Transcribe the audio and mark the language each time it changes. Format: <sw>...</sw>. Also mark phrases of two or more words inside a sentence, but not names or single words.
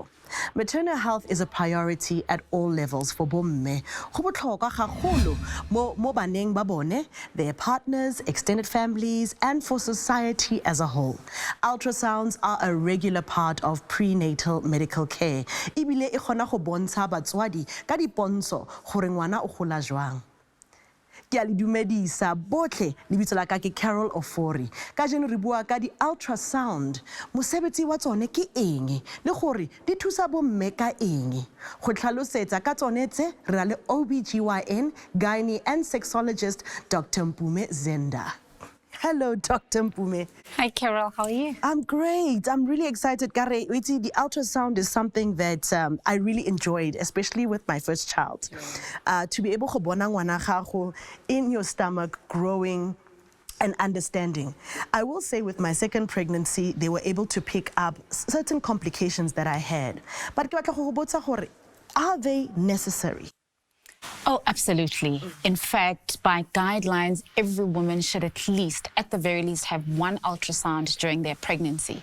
<en>Maternal health is a priority at all levels for bomme.</en> <tn>Go botlhokwa gagolo mo baneng ba bone,</tn> <en>their partners, extended families, and for society as a whole. Ultrasounds are a regular part of prenatal medical care.</en> <tn>Ebile e kgona go bontsha batswadi ka dipontsho gore ngwana o gola jwang. Ke a le dumedisa botlhe lebitso la ka ke Carol Ofori ka jeno re bua ka di-ultrasound mosebetsi wa tsone ke eng le gore di thusa bomme ka eng go tlhalosetsa ka tsone tse re na le</tn> <en>OBGYN gynae and sexologist Dr. Mpume Zenda. Hello, Dr. Mpume. Hi, Carol. How are you? I'm great. I'm really excited. Gare, the ultrasound is something that I really enjoyed, especially with my first child. To be able to</en> <tn>bona ngwana gago</tn> <en>in your stomach growing and understanding. I will say with my second pregnancy, they were able to pick up certain complications that I had. But are they necessary? Oh, absolutely. In fact, by guidelines, every woman should at the very least, have one ultrasound during their pregnancy.</en>